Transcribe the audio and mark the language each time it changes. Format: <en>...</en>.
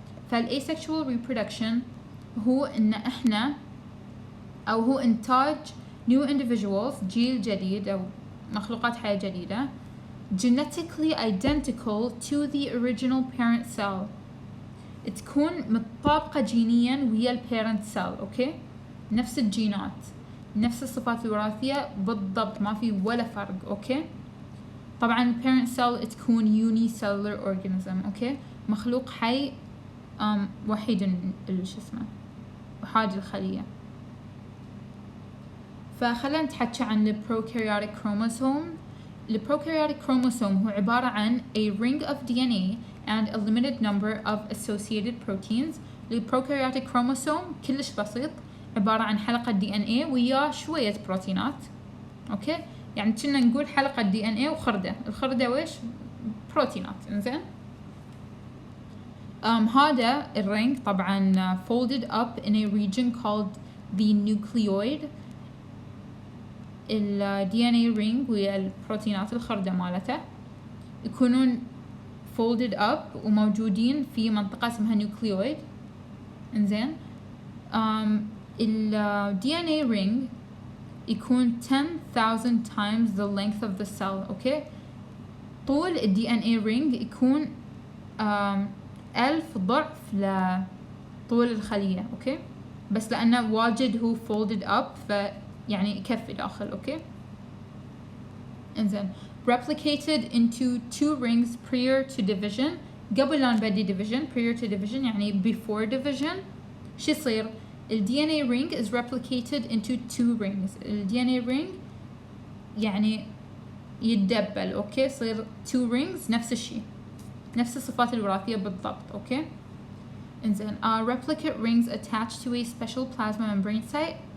<ar>فالasexual reproduction هو إن إحنا أو هو إنتاج new individuals، جيل جديد أو مخلوقات حياة جديدة</ar> <en>genetically identical to the original parent cell،</en> <ar>تكون متطابقة جينيا ويا البيرنت سيل. أوكي، نفس الجينات، نفس الصفات الوراثية بالضبط، ما في ولا فرق. أوكي، طبعا parent cell تكون unicellular organism. أوكي، مخلوق حي وحيد شو اسمه وحاجة الخلية. فخلينا نتحكي عن البروكاريوتيك chromosome.</ar> <en>البروكاريوتيك chromosome</en> <ar>هو عبارة عن</ar> <en>a ring of DNA and a limited number of associated proteins.</en> <ar>البروكاريوتيك chromosome كلش بسيط، عبارة عن حلقة DNA ويا شوية بروتينات. أوكي، يعني كنا نقول حلقة DNA وخردة، الخردة ويش؟ بروتينات.</ar> <en>إنزين</en> <ar>هذا الرينج طبعا</ar> <en>folded up in a region called the nucleoid.</en> <ar>ال DNA ring ويا البروتينات الخردة مالته يكونون</ar> <en>folded up</en> <ar>وموجودين في منطقة اسمها nucleoid.</ar> <en>إنزين ال DNA ring يكون 10,000 times the length of the cell.</en> <ar>اوكي، طول ال DNA ring يكون 1000 ضعف لطول الخلية. اوكي، بس لأنه واجد هو</ar> <en>folded up</en> <ar>فيعني يكفي داخل.</ar> <en>Okay, انزين replicated into 2 rings prior to division.</en> <ar>قبل لا نبدي</ar> <en>division، prior to division يعني before division.</en> <ar>شو يصير؟</ar> <en>ال DNA ring is replicated into 2 rings.</en> <ar>ال DNA ring يعني يتدبل. اوكي، يصير 2 rings نفس الشيء، نفس الصفات الوراثية بالضبط.</ar> <en>Okay, انزين replicate rings attached to a special plasma membrane site.</en>